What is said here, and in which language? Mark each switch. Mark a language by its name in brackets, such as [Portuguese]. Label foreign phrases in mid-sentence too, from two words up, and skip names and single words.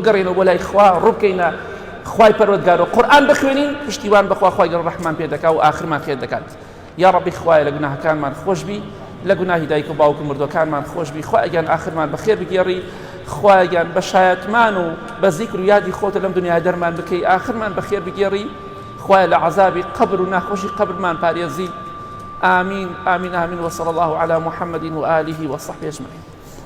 [Central Kurdish] بگەڕێنەوە بۆ لای خوا ڕووبکەینە خوای پەروەردگار و قورئان بخوێنین پشتیوان بەخوا خوای گەورە ڕەحمان پێ دەکا و ئاخرمان خێر دەکات یا ڕەبی خوایە لە گوناهەکانمان خۆش بی لە گوناهی دایک و باوک و مردوەکانمان خۆش بی خوا ئەگیان ئاخرمان بەخێر بگێڕی خوا ئەگیان بە شایەتمان و بە زیکر و یادی خۆتە لەم دنیای دەرمان بکەی ئاخرمان بەخێر بگێڕی خوایە لە عەزابی قبر و ناخۆشی قبرمان پارێزی [Arabic] آمين آمين آمين وصلى الله على محمد وآله وصحبه أجمعين